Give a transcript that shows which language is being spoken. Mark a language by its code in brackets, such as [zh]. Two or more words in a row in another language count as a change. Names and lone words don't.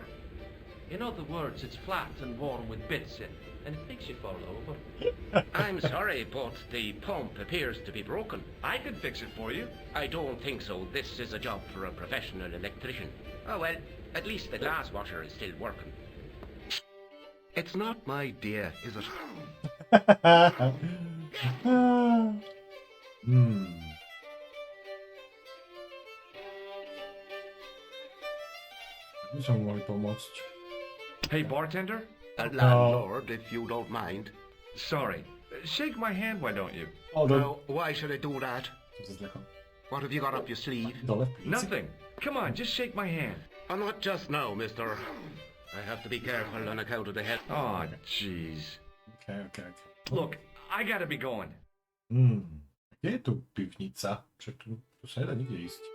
[en] In other words, it's flat and worn with bits in, and it makes you fall over. I'm sorry, but the pump appears to be broken. I can fix it for you. I don't think so. This is a job for a professional electrician. Oh well, at least the glass washer is still working. It's not my dear, is it? [sk] Som mohli pomôcť. [en] Hey, bartender? A landlord, if you don't mind. Sorry. Shake my hand, why don't you? No, why should I do that? What have you got up your sleeve? Nothing. Come on, just shake my hand. Not just now, mister. I have to be careful on account of the head. Oh, jeez. Okay. Look, I gotta be going. [sk] Kde je tu pivnica? Čo tu sa nedá nikde ísť.